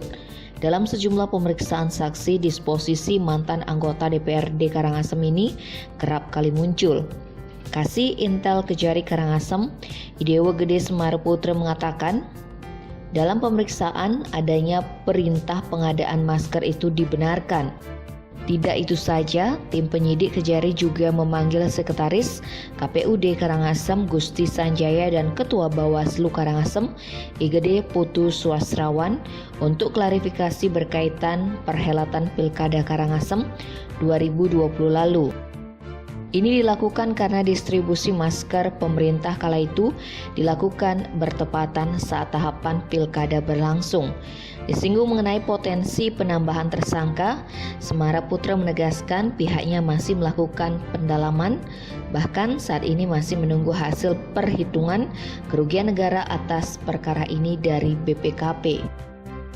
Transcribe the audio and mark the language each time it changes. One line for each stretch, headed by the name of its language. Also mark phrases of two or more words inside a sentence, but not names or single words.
Indonesian: Dalam sejumlah pemeriksaan saksi, disposisi mantan anggota DPRD Karangasem ini kerap kali muncul. Kasih Intel Kejari Karangasem, Idewo Gede Semarputra mengatakan, dalam pemeriksaan adanya perintah pengadaan masker itu dibenarkan. Tidak itu saja, tim penyidik Kejari juga memanggil Sekretaris KPUD Karangasem Gusti Sanjaya dan Ketua Bawaslu Karangasem Igede Putu Swasrawan untuk klarifikasi berkaitan perhelatan Pilkada Karangasem 2020 lalu. Ini dilakukan karena distribusi masker pemerintah kala itu dilakukan bertepatan saat tahapan pilkada berlangsung. Disinggung mengenai potensi penambahan tersangka, Semarputra menegaskan pihaknya masih melakukan pendalaman, bahkan saat ini masih menunggu hasil perhitungan kerugian negara atas perkara ini dari BPKP.